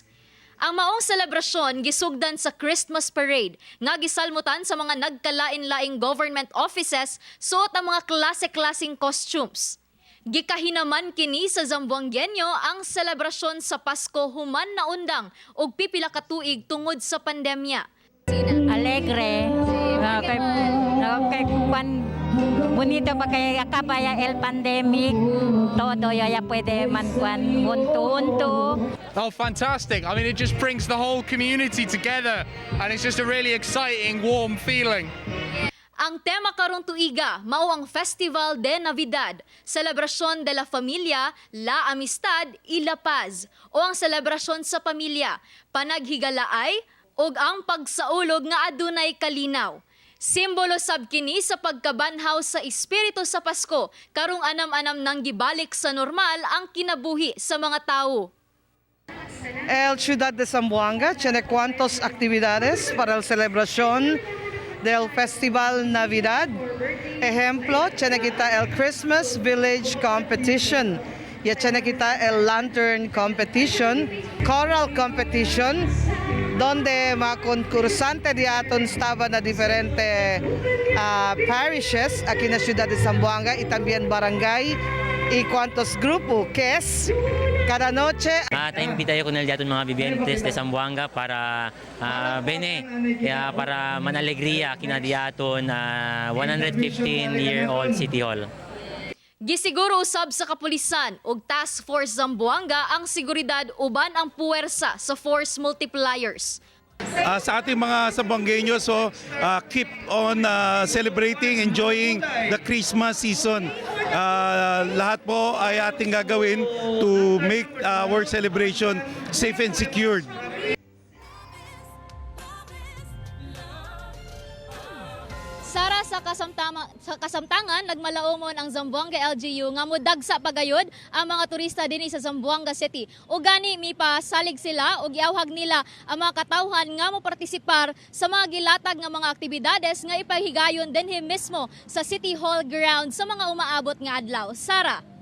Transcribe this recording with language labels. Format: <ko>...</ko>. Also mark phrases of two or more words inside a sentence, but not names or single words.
<ceb>Ang maong selebrasyon gisugdan sa</ceb> <en>Christmas parade</en> <ceb>nga gisalmutan sa mga nagkalain-laing</ceb> <en>government offices</en> <ceb>suot ang mga klase-klaseng costumes. Gikahinaman kini sa Zamboangenyo ang selebrasyon sa Pasko human na undang og pipila ka tuig tungod sa pandemya.</ceb> <cbk>Alegre, kay bonito pa kay akabaya el pandemic, todo ya pwede man kuan unto.</cbk> <en>Oh, fantastic. I mean, it just brings the whole community together and it's just a really exciting, warm feeling.</en> <ceb>Ang tema karong tuiga mao ang</ceb> <es>Festival de Navidad, Celebración de la Familia, La Amistad y La Paz,</es> <ceb>o ang selebrasyon sa pamilya, panaghigalaay ug ang pagsaulog nga adunay kalinaw. Simbolo sab kini sa pagkabanhaw sa espiritu sa Pasko, karong anam-anam nang gibalik sa normal ang kinabuhi sa mga tawo.</ceb> <cbk>El Ciudad de Zamboanga tiene cuantas actividades para la celebración del Festival Navidad. Ejemplo, tiene kita el Christmas Village Competition. Ya tiene kita el Lantern Competition, Choral Competition, donde mga concursante di aton estaba na diferente parishes aquí na Ciudad de Zamboanga y también barangay y cuantos grupo que es cada noche. Imbita ko na diaton mga bibiyentes de Zamboanga para para manalegria kinadiaton 115-year-old City Hall.</cbk> <ceb>Gisiguro usab sa kapulisan ug Task Force Zamboanga ang seguridad uban ang puwersa sa</ceb> <en>force multipliers.</en> <tl>Sa ating mga Zamboangueños,</tl> <en>keep on celebrating, enjoying the Christmas season.</en> <tl>Lahat po ay ating gagawin</tl> <en>to make our celebration safe and secured.</en> <ceb>Sara, sa kasamtangan, nagmalaumon ang Zamboanga LGU nga mudagsa pagayod ang mga turista dinhi sa Zamboanga City. O gani mipasalig sila o giawhag nila ang mga katawhan nga mo partisipar sa mga gilatag nga mga aktibidades nga ipahigayon dinhi mismo sa City Hall ground sa mga umaabot nga adlaw.</ceb>